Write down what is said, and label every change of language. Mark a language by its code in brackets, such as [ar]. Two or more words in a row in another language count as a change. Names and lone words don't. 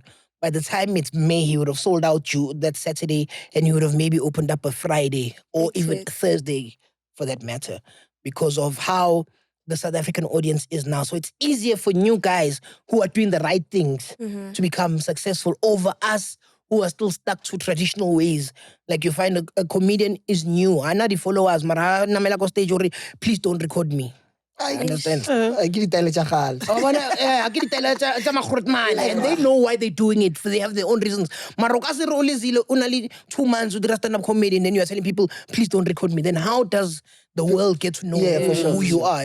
[en] By the time it's May, he would have sold out that Saturday, and he would have maybe opened up a Friday or even Thursday, for that matter, because of how the South African audience is now. So it's easier for new guys who are doing the right things to become successful over us who are still stuck to traditional ways. Like you find a comedian is new. I know the followers, [nso] mara namela ko stage [en] or please don't record me. I understand. I give it a And they know why they're doing it. They have their own reasons. Marokasi only 2 months with the stand-up comedy, and then you are telling people, please don't record me. Then how does the world get to know who you are?